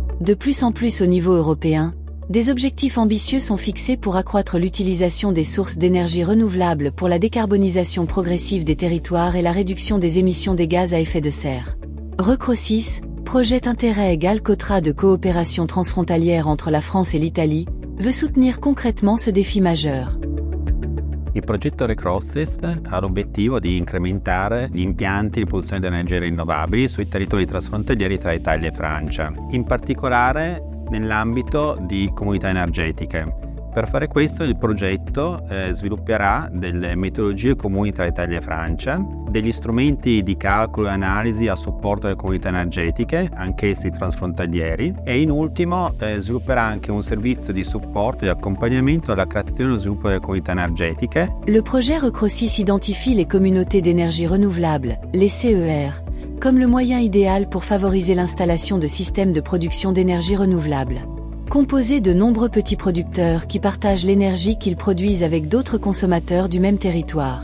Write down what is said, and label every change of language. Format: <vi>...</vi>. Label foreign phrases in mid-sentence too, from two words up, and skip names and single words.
<fr>De plus en plus au niveau européen, des objectifs ambitieux sont fixés pour accroître l'utilisation des sources d'énergie renouvelables pour la décarbonisation progressive des territoires et la réduction des émissions des gaz à effet de serre. Recrosys, projet Interreg Alcotra de coopération transfrontalière entre la France et l'Italie, veut soutenir concrètement ce défi majeur.</fr> <it>Il progetto Recrosys ha l'obiettivo di incrementare gli impianti di produzione di energie rinnovabili sui territori trasfrontalieri tra Italia e Francia, in particolare nell'ambito di comunità energetiche. Per fare questo il progetto svilupperà delle metodologie comuni tra Italia e Francia, degli strumenti di calcolo e analisi a supporto delle comunità energetiche, anch'essi transfrontalieri, e in ultimo svilupperà anche un servizio di supporto e di accompagnamento alla creazione e allo sviluppo delle comunità energetiche.</it> <fr>Le projet Recrosys identifie les communautés d'énergie renouvelable, les CER, comme le moyen idéal pour favoriser l'installation de systèmes de production d'énergie renouvelable. Composé de nombreux petits producteurs qui partagent l'énergie qu'ils produisent avec d'autres consommateurs du même territoire.</fr>